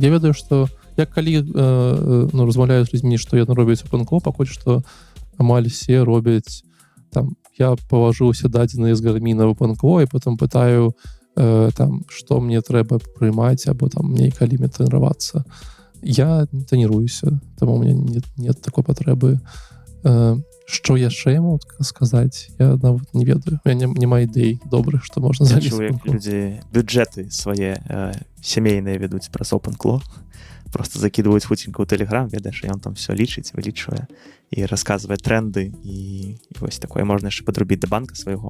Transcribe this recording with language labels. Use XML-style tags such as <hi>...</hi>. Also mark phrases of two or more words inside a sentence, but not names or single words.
<be>Я ведаю, што я калі размаўляю з людзьмі, што яны робяць OpenClaw, пакуль што амаль все робяць там, я палажыўся дадзеныя з гарміна в OpenClaw, і потым пытаю там, што мне трэба прымаць, або там мне калі мне трэніравацца. Я трэніруюся, таму</be> <ru>у меня нет такой</ru> <be>патрэбы. Што яшчэ я могу сказаць, я нават не ведаю.</be> <ru>У меня</ru> <be>няма ідэй добрых, што можна зрабіць. Я чую, як людзі бюджэты свае сямейныя ведуць праз OpenClaw. Просто закидываюць хуценька ў Telegram, ведаеш, і ён там все лічыць, вылічвае і расказвае тренды, і вось такое можна яшчэ падрубіць да банка свайго.</be>